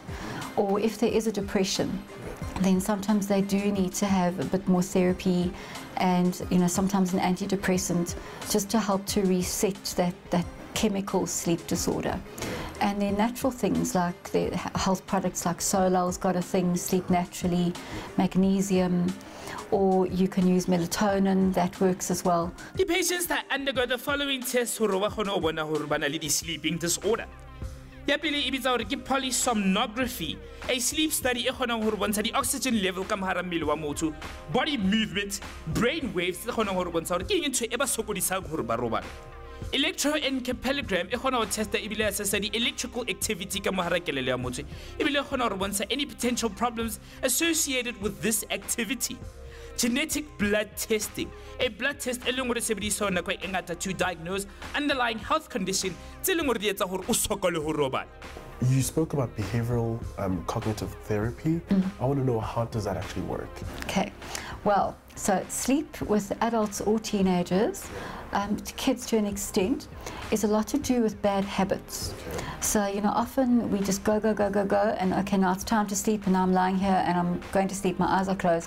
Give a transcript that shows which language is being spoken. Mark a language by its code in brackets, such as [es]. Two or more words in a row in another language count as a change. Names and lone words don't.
[en] Or if there is a depression, then sometimes they do need to have a bit more therapy and, you know, sometimes an antidepressant just to help to reset that chemical sleep disorder. And then natural things like the health products like Solal's got a thing, Sleep Naturally, magnesium, or you can use melatonin, that works as well. The patients that undergo the following tests [st] hore ba kgone go bona hore ba na le [en] sleeping disorder. [st] Ya pele e bitsa hore ke polysomnography, [en] a sleep study [st] e kgonang hore bontsha di [en] oxygen level [st] ka mohara mmele wa motho, [en] body movement, brain waves [st] tse kgonang hore bontsha hore ke eng ntho e ba sokodisang hore ba robala. Electroencephalogram e kgona ho testa ebile assessa di [en] electrical activity [st] ka mohara kelelo ya motho, ebile e kgona hore bontsha [en] any potential problems associated with this activity. Genetic blood testing, a blood test [st] e leng hore sebediswa nako e ngata [en] to diagnose underlying health condition [st] tse leng hore di etsa hore o sokole ho robala. [en] You spoke about behavioral cognitive therapy. I want to know, how does that actually work? Okay, well, so sleep with adults or teenagers, kids to an extent, is a lot to do with bad habits. So, you know, often we just go, and okay, now it's time to sleep, and I'm lying here and I'm going to sleep, my eyes are closed.